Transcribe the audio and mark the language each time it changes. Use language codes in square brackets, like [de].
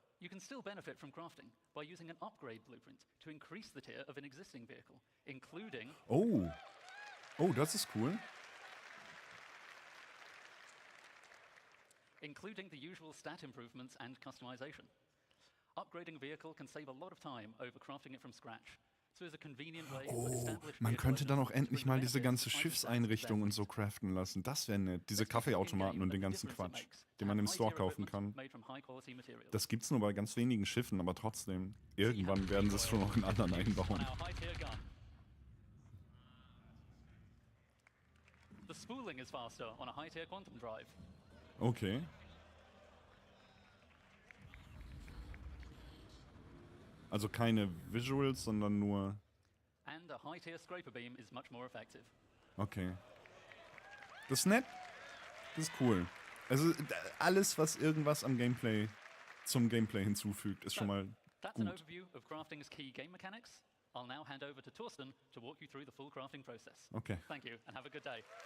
[en] You can still benefit from crafting by using an upgrade blueprint to increase the tier of an existing vehicle, including... [de] Oh, das ist cool. [en] Including the usual stat improvements and customization. Upgrading a vehicle can save a lot of time over crafting it from scratch. So it's a convenient way to establish [de] man könnte dann auch endlich mal diese ganze Schiffseinrichtung und so craften lassen. Das wäre nett. Diese Kaffeeautomaten und den ganzen Quatsch, den man im Store kaufen kann. Das gibt's nur bei ganz wenigen Schiffen, aber trotzdem. Irgendwann werden sie es schon noch in anderen einbauen. [en] The spooling is faster on a high-tier quantum drive. Okay. [de] Also keine Visuals, sondern nur... [en] And a high-tier scraper beam is much more effective. [de] Okay. Das ist nett. Das ist cool. Also alles, was irgendwas am Gameplay zum Gameplay hinzufügt, ist schon mal [en] That's an [de] gut. [en] overview of crafting's key game mechanics. I'll now hand over to Thorsten to walk you through the full crafting process. Okay. Thank you and have a good day.